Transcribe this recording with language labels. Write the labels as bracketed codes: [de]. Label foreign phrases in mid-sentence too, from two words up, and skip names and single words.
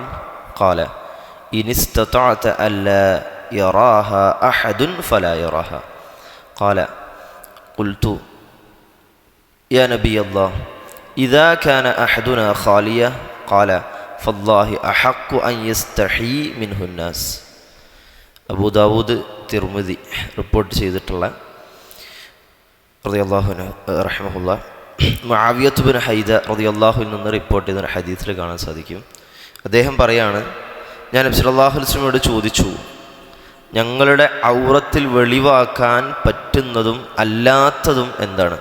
[ar] قال: إن استطعت ألا يراها أحد فلا يراها. قال: قلت يا نبي الله إذا كان أحدنا خالية. قال: فالله أحق أن يستحي منه الناس. [ml] അബൂ ദാവൂദ്, തിർമിദി റിപ്പോർട്ട് ചെയ്തിട്ടുള്ള [ar] رضي الله عنه [ml] റഹിമഹുല്ലാഹ് മുആവിയത്ത് ബിൻ ഹൈദ റളിയല്ലാഹുവിൽ നിന്ന് റിപ്പോർട്ട് ചെയ്ത ഹദീസിൽ കാണാൻ സാധിക്കും. അദ്ദേഹം പറയാണ്, ഞാൻ നബി [ar] صلى الله عليه وسلم [ml] ചോദിച്ചു, ഞങ്ങളുടെ ഔറത്തിൽ വെളിവാക്കാൻ പറ്റുന്നതും അല്ലാത്തതും എന്താണ്?